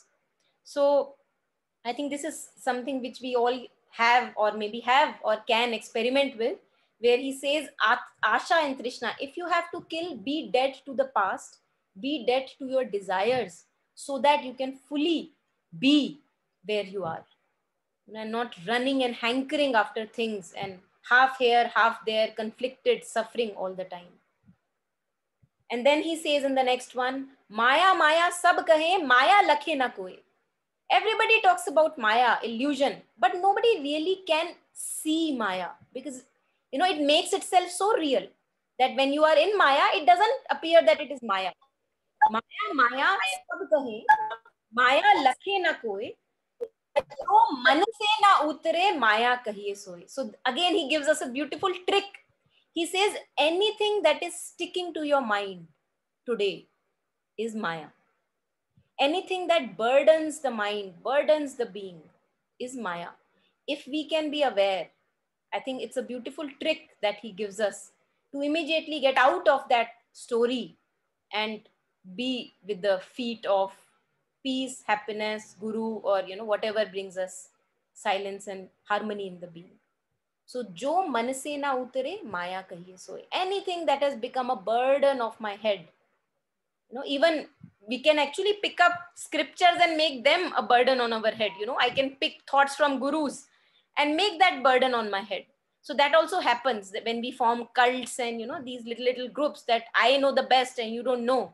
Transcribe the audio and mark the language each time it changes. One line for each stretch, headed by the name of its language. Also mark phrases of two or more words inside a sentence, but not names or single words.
English: So I think this is something which we all have, or maybe have, or can experiment with, where he says, Asha and Trishna, if you have to kill, be dead to the past, be dead to your desires, so that you can fully be where you are. And not running and hankering after things, and half here, half there, conflicted, suffering all the time. And then he says in the next one,
Hindi: माया, माया, सब कहे, माया लखे न कोई.
English: Everybody talks about Maya, illusion, but nobody really can see Maya, because, it makes itself so real that when you are in Maya, it doesn't appear that it is Maya.
Hindi: माया, माया, सब कहे, माया लखे न कोई. जो मन से न उतरे, माया कहिए सोय.
English: So again, he gives us a beautiful trick. He says anything that is sticking to your mind today is Maya. Anything that burdens the mind, burdens the being, is Maya. If we can be aware, I think it's a beautiful trick that he gives us to immediately get out of that story and be with the feet of peace, happiness, guru, or whatever brings us silence and harmony in the being.
Hindi: So जो मन से न उतरे माया कहिए सोए.
English: Anything that has become a burden of my head, you know, even we can actually pick up scriptures and make them a burden on our head. You know, I can pick thoughts from gurus and make that burden on my head. So that also happens when we form cults and, you know, these little groups that I know the best and you don't know.